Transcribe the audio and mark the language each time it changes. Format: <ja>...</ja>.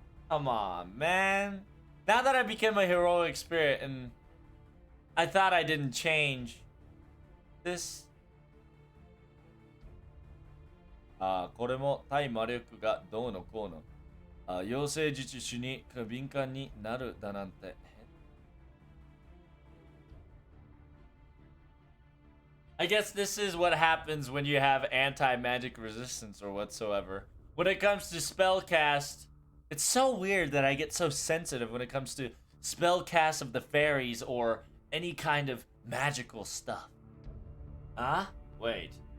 <en>Come on, man. Now that I became a heroic spirit and I thought I didn't change, this</en> <ja>これも対魔力がどうのこうの。妖精術種に敏感になるだなんて。</ja> <en>I guess this is what happens when you have anti-magic resistance or whatsoever. When it comes to spellcast, it's so weird that I get so sensitive when it comes to spellcast of the fairies or any kind of magical stuff. Huh? Wait.</en>